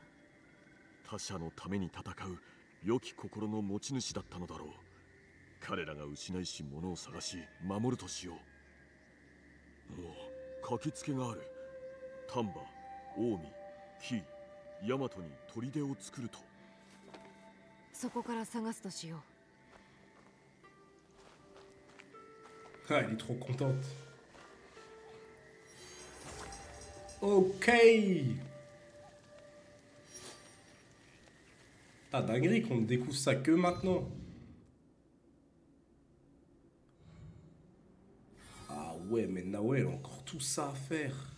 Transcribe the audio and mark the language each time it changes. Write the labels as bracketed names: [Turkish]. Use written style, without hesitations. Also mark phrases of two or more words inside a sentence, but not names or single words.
[Japanese] 他者のために戦う良き心の持ち主だったのだろう。彼らが失いし物を探し守るとしよう。もう書きつけがある。丹波、近江、紀伊、大和に砦を作ると。そこから探すとしよう。 [French] Ah, elle est trop contente. Ok. Ah, dinguerie qu'on ne découvre ça que maintenant. Ah ouais, mais Naoé, elle a encore tout ça à faire.